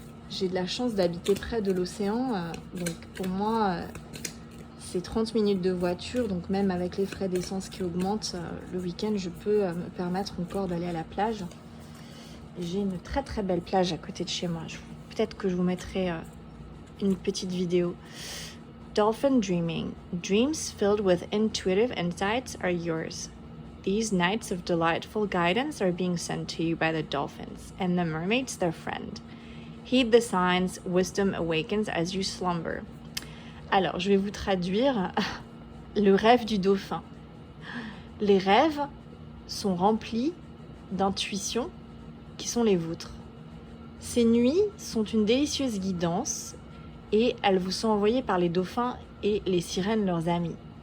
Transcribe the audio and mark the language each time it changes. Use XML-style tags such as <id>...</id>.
<fr>J'ai de la chance d'habiter près de l'océan. Donc, pour moi, c'est 30 minutes de voiture. Donc, même avec les frais d'essence qui augmentent, le week-end, je peux me permettre encore d'aller à la plage. J'ai une très belle plage à côté de chez moi. Peut-être que je vous mettrai une petite vidéo.</fr> <en>Dolphin dreaming. Dreams filled with intuitive insights are yours. These nights of delightful guidance are being sent to you by the dolphins and the mermaids their friend. Heed the signs, wisdom awakens as you slumber.</en> <fr>Alors, je vais vous traduire le rêve du dauphin. Les rêves sont remplis d'intuitions qui sont les vôtres. Ces nuits sont une délicieuse guidance et elles vous sont envoyées par les dauphins et les sirènes, leurs amis.</fr>